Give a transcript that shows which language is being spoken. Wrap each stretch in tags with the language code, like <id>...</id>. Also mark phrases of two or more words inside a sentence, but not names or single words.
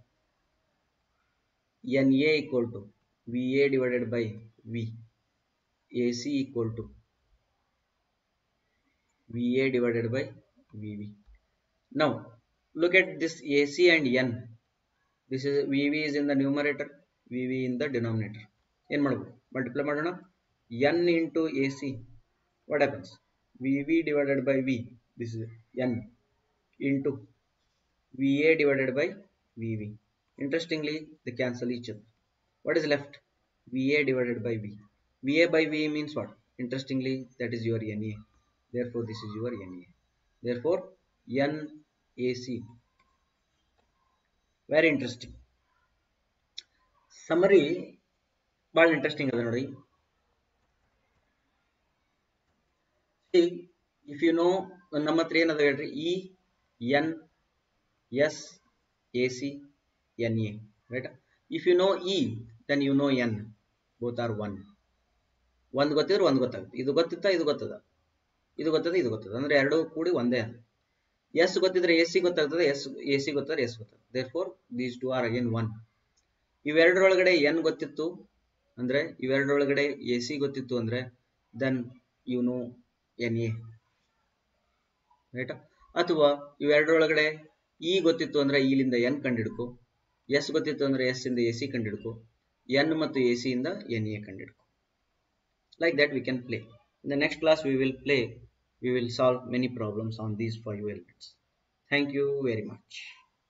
<en>NA equal to VA divided by V. AC equal to VA divided by VV. Now look at this AC and N. This is VV is in the numerator, VV in the denominator.</en> <kn>ಏನು ಮಾಡಬಹುದು? Multiply ಮಾಡೋಣ.</kn> <en>N into AC. What happens? VV divided by V. This is N into VA divided by VV. Interestingly, they cancel each other. What is left? VA divided by V. VA by V means what? Interestingly, that is your NA. Therefore, this is your NA. Therefore, NAC. Very interesting. Summary,</en> <kn>ಭಾಳ interesting ಅದ ನೋಡಿ.</kn> <en>See, if you know,</en> <kn>ನಮ್ಮ ಹತ್ರ ಏನದ ಹೇಳ್ರಿ,</kn> <en>E, N, S, AC, NA, right? If you know E, then you know N. Both are 1.</en> <kn>ಒಂದು ಗೊತ್ತಿದ್ರೆ ಒಂದು ಗೊತ್ತಾಗುತ್ತೆ. ಇದು ಗೊತ್ತಿತ್ತಾ, ಇದು ಗೊತ್ತದ, ಇದು ಗೊತ್ತದ, ಇದು ಗೊತ್ತದ, ಅಂದ್ರೆ ಎರಡು ಕೂಡಿ ಒಂದೇ. ಎಸ್ ಗೊತ್ತಿದ್ರೆ AC ಗೊತ್ತಾಗ್ತದೆ, AC ಗೊತ್ತಿದ್ರೆ S ಗೊತ್ತಾಗ್ತದೆ.</kn> <en>Therefore, these two are again 1.</en> <kn>ಇವೆರಡರೊಳಗಡೆ N ಗೊತ್ತಿತ್ತು ಅಂದ್ರೆ, ಇವೆರಡರೊಳಗಡೆ AC ಗೊತ್ತಿತ್ತು ಅಂದ್ರೆ,</kn> <en>then you know NA,</en> <kn>ರೈಟ್? ಅಥವಾ ಇವೆರಡರೊಳಗಡೆ E ಗೊತ್ತಿತ್ತು ಅಂದ್ರೆ ಇಲ್ಲಿಂದ N ಕಂಡಿಡ್ಕೊ, S ಗೊತ್ತಿತ್ತು ಅಂದ್ರೆ S ಇಂದ AC ಕಂಡಿಡ್ಕೊ, N ಮತ್ತು AC ಇಂದ NA ಕಂಡಿಡ್ಕೊ.</kn> <en>Like that we can play. In the next class we will solve many problems on these 5 elements. Thank you very much.</en>